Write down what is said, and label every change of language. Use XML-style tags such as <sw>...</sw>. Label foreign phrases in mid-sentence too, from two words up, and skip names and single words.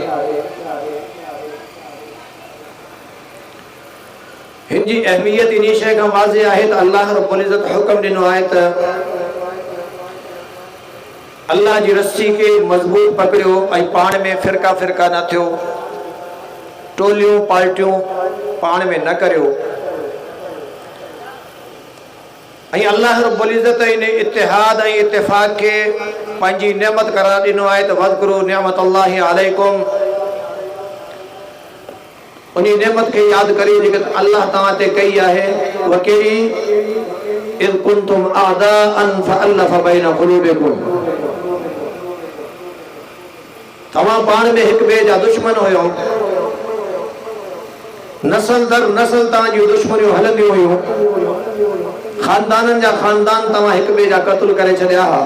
<sd>हिन जी अहमियत इन शइ खां वाज़िह आहे त</sd> <ar>الله رب العزة</ar> <sd>हुक्म ॾिनो आहे त अल्लाह जी रस्सी खे मज़बूत पकड़ियो ऐं पाण में फ़िरका फ़िरका न थियो, टोलियूं पार्टियूं पाण में न करियो। ऐं</sd> <ar>الله رب العزة</ar> <sd>इन इत्तिहाद ऐं इत्तिफ़ाक़ खे पंहिंजी नेमत करार ॾिनो आहे त</sd> <ar>واذكروا نعمة الله عليكم.</ar> <sd>उन नेमत खे यादि करियो जेके अल्लाह तव्हां ते कई आहे। उहा कहिड़ी?</sd> <ar>إذ كنتم أعداء فألف بين قلوبكم.</ar> <sd>तव्हां पाण में हिक ॿिए जा दुश्मन हुयो, नस्ल दर नस्ल तव्हां जूं दुश्मनियूं हलंदियूं हुयूं, ख़ानदाननि जा ख़ानदान तव्हां हिक ॿिए जा क़त्ल करे छॾिया हा।</sd>